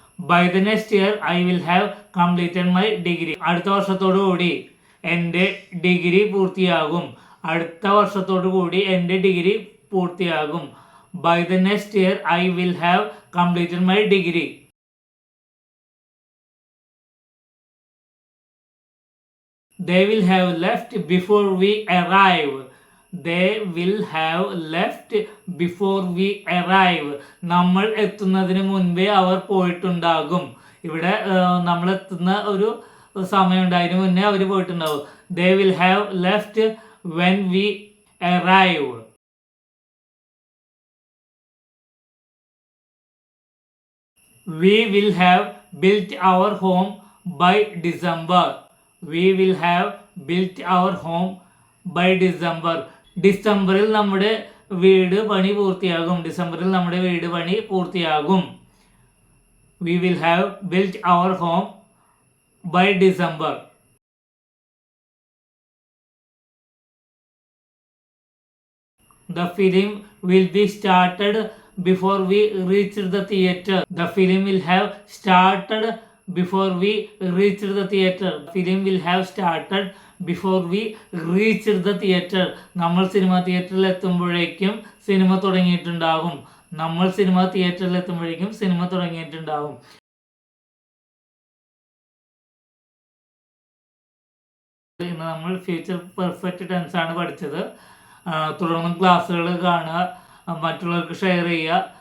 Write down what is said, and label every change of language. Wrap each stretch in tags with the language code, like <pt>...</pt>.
<en>By the next year I will have completed my degree.</en> <ml>അടുത്ത വർഷത്തോടു കൂടി എൻ്റെ degree പൂർത്തിയാകും. അടുത്ത വർഷത്തോടു കൂടി എൻ്റെ ഡിഗ്രി പൂർത്തിയാകും.</ml> <en>By the next year I will have completed my degree. They will have left before we arrive. They will have left before we arrive.</en> <ml>നമ്മൾ എത്തുന്നതിന് മുൻപേ അവർ പോയിട്ടുണ്ടാകും. ഇവിടെ നമ്മൾ എത്തുന്ന ഒരു സമയമുണ്ട്, അതിന് മുന്നേ അവർ പോയിട്ടുണ്ടാവും.</ml> <en>They will have left when we arrive. We will have built our home by December. We will have built our home by December.</en> <ml>ഡിസംബറിൽ നമ്മുടെ വീട് പണി പൂർത്തിയാകും. ഡിസംബറിൽ നമ്മുടെ വീട് പണി പൂർത്തിയാകും.</ml> <en>We will have built our home by December. The film will be started before we reach the theater. The film will have started before we reach the theater. Film will have started before we reach the theater.</en> <ml>നമ്മൾ cinema തിയേറ്ററിൽ എത്തുമ്പോഴേക്കും cinema തുടങ്ങിയിട്ടുണ്ടാകും. നമ്മൾ cinema തിയേറ്ററിൽ എത്തുമ്പോഴേക്കും cinema തുടങ്ങിയിട്ടുണ്ടാകും. ഇന്ന് നമ്മൾ future perfect tense ആണ് പഠിച്ചത്. തുടർന്നും ക്ലാസ്സുകൾ കാണുക, മറ്റുള്ളവർക്ക് ഷെയർ ചെയ്യുക.</ml>